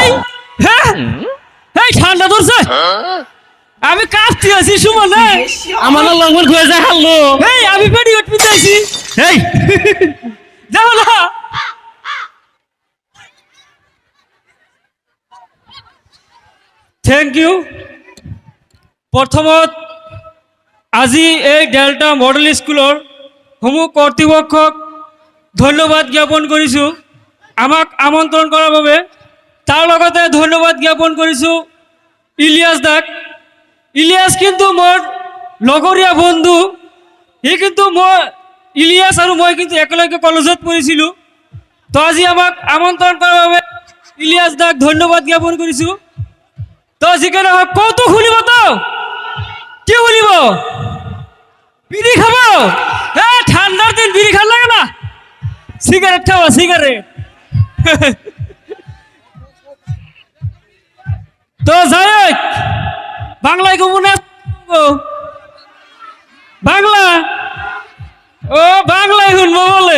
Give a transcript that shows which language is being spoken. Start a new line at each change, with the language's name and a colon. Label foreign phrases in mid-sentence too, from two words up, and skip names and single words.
Bangla: হ্যাঁ এই ঠান্ডা ধরছে, আমি কাঁপতে আছি সুমনে। আমার লঙ্গর খুঁজে যায় হারলো। এই আমি পেটি উঠতে আছি। এই যাও না,
English: thank you.
Assamese: প্ৰথমত আজি এই ডেল্টা মডেল স্কুলৰ সমূহ কৰ্তৃপক্ষক ধন্যবাদ জ্ঞাপন কৰিছোঁ আমাক আমন্ত্ৰণ কৰাৰ বাবে। তাৰ লগতে ধন্যবাদ জ্ঞাপন কৰিছোঁ ইলিয়াছ দাক। ইলিয়াছ কিন্তু মোৰ লগৰীয়া বন্ধু। সি কিন্তু ইলিয়াছ আৰু মই কিন্তু একেলগে কলেজত পঢ়িছিলোঁ। তো আজি আমাক আমন্ত্ৰণ কৰাৰ বাবে ইলিয়াছ দাক ধন্যবাদ জ্ঞাপন কৰিছোঁ। তো যিকোনো হওক কৌতুক শুনিব, তো কি শুনিব?
Bangla: বিড়ি খাব? হ্যাঁ ঠান্ডার দিন বিড়ি খান লাগে না, সিগারেট খাবো সিগারেট। তো যাই হোক, বাংলায় কমনে বাংলা, ও বাংলায় শুনবো বলে।